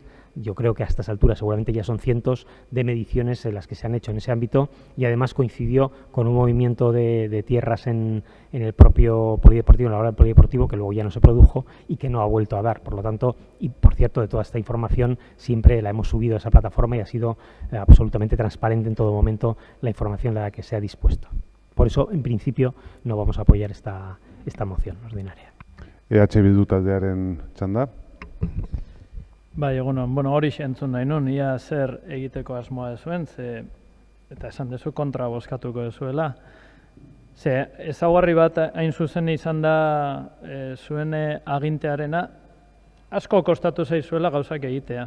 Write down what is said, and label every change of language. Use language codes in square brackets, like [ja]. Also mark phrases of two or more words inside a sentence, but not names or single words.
[es] Yo creo que a estas alturas seguramente ya son cientos de mediciones en las que se han hecho en ese ámbito, y además coincidió con un movimiento de tierras en el propio polideportivo, en la hora del polideportivo, que luego ya no se produjo y que no ha vuelto a dar. Por lo tanto, y por cierto, de toda esta información siempre la hemos subido a esa plataforma y ha sido absolutamente transparente en todo momento la información a la que se ha dispuesto. Por eso, en principio, no vamos a apoyar esta moción ordinaria. [eu] EH Bildu taldearen txanda. Bai, egunon, hori entzun nahi nun, ia zer egiteko asmoa dezuen, eta esan dezu kontra bozkatuko dezuela. Ezaugarri bat hain zuzen izan da zuen agintearena, asko kostatu zaizuela gauzak egitea.